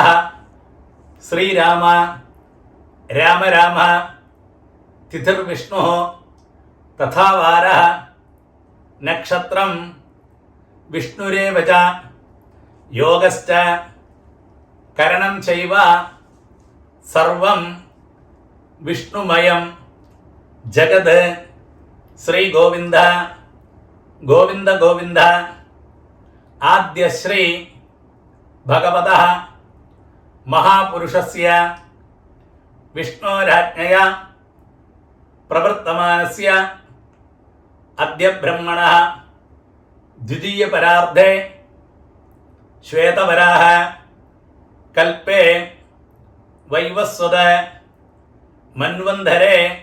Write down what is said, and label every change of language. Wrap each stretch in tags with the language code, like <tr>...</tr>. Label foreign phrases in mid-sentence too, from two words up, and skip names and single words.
<sa>श्रीराम राम राम तिथिर्विष्णुः तथा वारः नक्षत्रं विष्णुरेव च योगश्च करणं चैव सर्वं विष्णुमयं जगत्. श्री गोविंद ഗോവിന്ദ ഗോവിന്ദ. ആദ്യശ്രീ ഭഗവതഃ മഹാപുരുഷസ്യ വിഷ്ണോരാജ്ഞയാ പ്രവർത്തമാനസ്യ അദ്യ ബ്രഹ്മണഃ ദ്വിതീയ പരാർദ്ധേ ശ്വേതവരാഹ കൽപ്പേ വൈവസ്വത മന്വന്തരേ</sa>